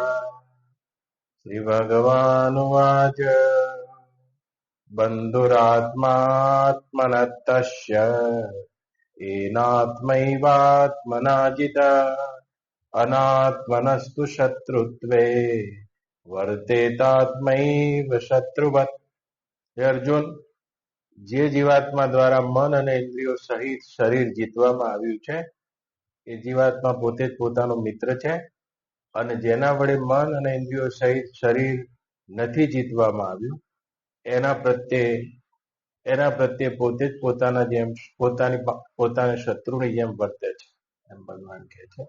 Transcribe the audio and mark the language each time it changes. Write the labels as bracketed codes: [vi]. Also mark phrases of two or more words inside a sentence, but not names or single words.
[sa] श्रीभगवानुवाच बन्धुरात्मात्मनस्तस्य येनात्मैवात्मना जितः अनात्मनस्तु शत्रुत्वे वर्तेतात्मैव शत्रुवत्। हे अर्जुन, [gu] જે જીવાત્મા દ્વારા મન અને ઇન્દ્રિયો સહિત શરીર જીતવામાં આવ્યું છે એ જીવાત્મા પોતે જ પોતાનો મિત્ર છે, અને જેના વડે મન અને ઇન્દ્રિયો સહિત શરીર નથી જીતવામાં આવ્યું એના પ્રત્યે પોતે જ પોતાના જેમ પોતાના શત્રુની જેમ વર્તે છે, એમ ભગવાન કહે છે.